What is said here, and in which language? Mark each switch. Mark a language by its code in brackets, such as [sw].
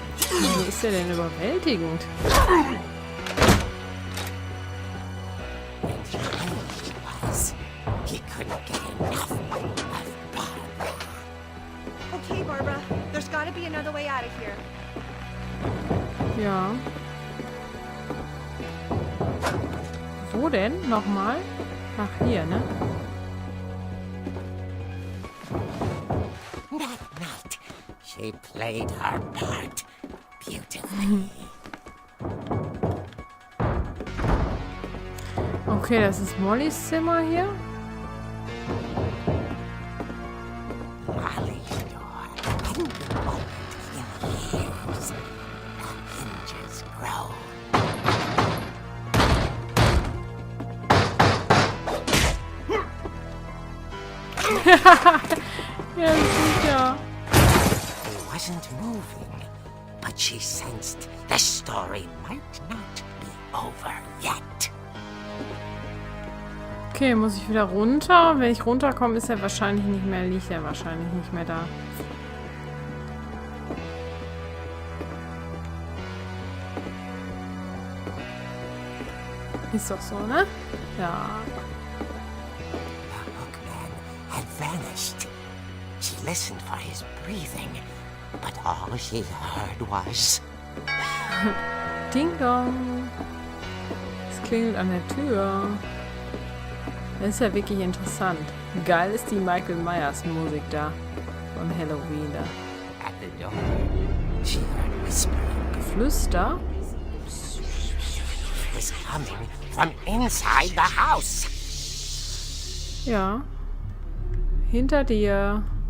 [de] Wie ist der denn überwältigend? [en] And strange was, he couldn't get enough of Barbara. Okay, Barbara, there's gotta be another way out of here. [de] Ja. Wo denn? Nochmal? Ach, hier, ne? [en] That night, she played her part beautifully. [de] Okay, das ist Mollys Zimmer hier. [en] Molly's door hadn't been opened in years. The hinges grow. [de] Ja, sicher. [en] He wasn't moving, but she sensed the story might not be over yet. [de] Okay, muss ich wieder runter? Wenn ich runterkomme, ist er wahrscheinlich nicht mehr, liegt er wahrscheinlich nicht mehr da. Ist doch so, ne? Ja. [en] The hookman had vanished. She listened for his breathing, but all she heard was... [de] Ding dong. Es klingelt an der Tür. Das ist ja wirklich interessant. Geil ist die Michael Myers Musik da. Von Halloween da. [en] At the door, she heard whispering. [de] Geflüster? [en] Was coming from inside the house. [de] Ja. Hinter dir.